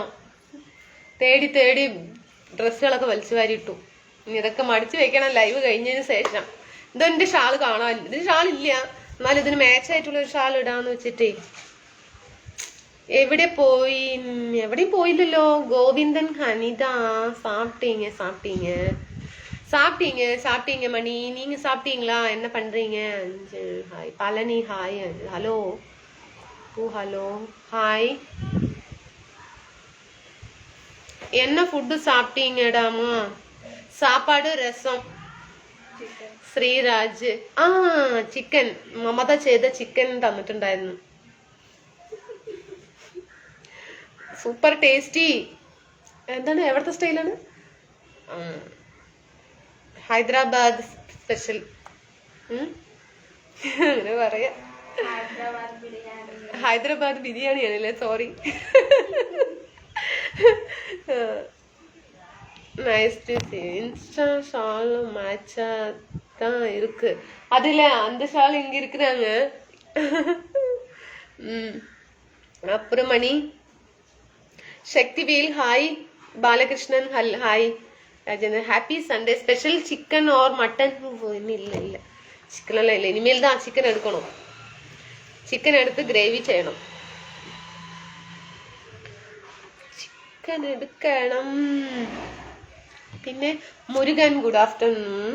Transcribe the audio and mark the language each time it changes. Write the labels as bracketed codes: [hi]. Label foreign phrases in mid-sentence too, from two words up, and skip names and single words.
[ml] തേടി ഡ്രസ്സുകളൊക്കെ വലിച്ചു വാരിയിട്ടു. ഇനി ഇതൊക്കെ മടിച്ചു വെക്കണം ലൈവ് കഴിഞ്ഞതിന് ശേഷം. ഇതെന്റെ ഷാള് കാണാൻ, ഇതിന് ഷാളില്ല, എന്നാലും ഇതിന് മാച്ചായിട്ടുള്ള ഒരു ഷാൾ ഇടാന്ന് വെച്ചിട്ടേ. എവിടെയും പോയില്ലല്ലോ. ഗോവിന്ദൻ, ഹനിത, [ta] சாப்பிட்டீங்க மணி. நீங்க சாப்பிட்டீங்களா? என்ன பண்றீங்க? ஹாய் பழனி, ஹாய். [en] hello hello, hi. என்ன ஃபுட்டு சாப்பிட்டீங்கடாமா? [ta] சாப்பாடு, ரசம். [ml] ശ്രീരാജ്, ചിക്കൻ മമത ചെയ്ത ചിക്കൻ തന്നിട്ടുണ്ടായിരുന്നു. [en] super tasty. [ml] എന്താണ്, എവിടുത്തെ സ്റ്റൈലാണ്? ഹൈദരാബാദ് സ്പെഷ്യൽ. അങ്ങനെ പറയാ. ഹൈദരാബാദ് ബിരിയാണി ആണല്ലേ, സോറി. [en] nice to see. [ta] இன்ஸ்டா ஷால் மேட்சா தான் இருக்கு. அதுல அந்த ஷால் இங்க இருக்கிறாங்க. அப்புறம் மணி, சக்திவேல், ஹாய். பாலகிருஷ்ணன், ஹாய். [en] രാജേന്ദ്രൻ, happy sunday. special chicken or mutton? [ml] ഇല്ല ചിക്കനെല്ലാം ഇല്ല. ഇനിമേൽ தான் ചിക്കൻ എടുക്കണം. ചിക്കൻ എടുത്ത് ഗ്രേവി ചെയ്യണം. ചിക്കൻ എടുക്കണം. പിന്നെ മുരുകൻ, [en] good afternoon.